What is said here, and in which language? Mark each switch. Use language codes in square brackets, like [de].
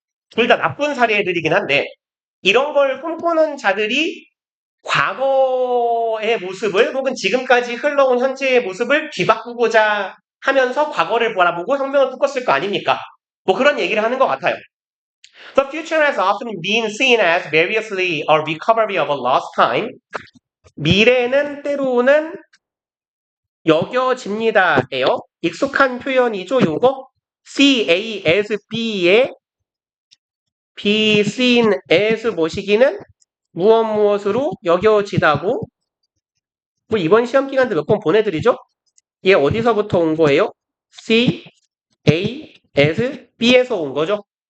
[ko] 둘 다 나쁜 사례들이긴 한데 이런 걸 꿈꾸는 자들이 과거의 모습을 혹은 지금까지 흘러온 현재의 모습을 뒤바꾸고자 하면서 과거를 바라보고 혁명을 꿈꿨을 거 아닙니까? 뭐 그런 얘기를 하는 것 같아요. [en] The future has often been seen as variously a recovery of a lost time. [ko] 미래는 때로는 여겨집니다예요. 익숙한 표현이죠, 요거. CASB의 [en] be seen as [ko] 모시기는 무엇으로 여겨지다고 뭐 이번 시험 기간 때 몇 번 보내드리죠? 얘 어디서부터 온 거예요? C, A, as, B에서 온 거죠.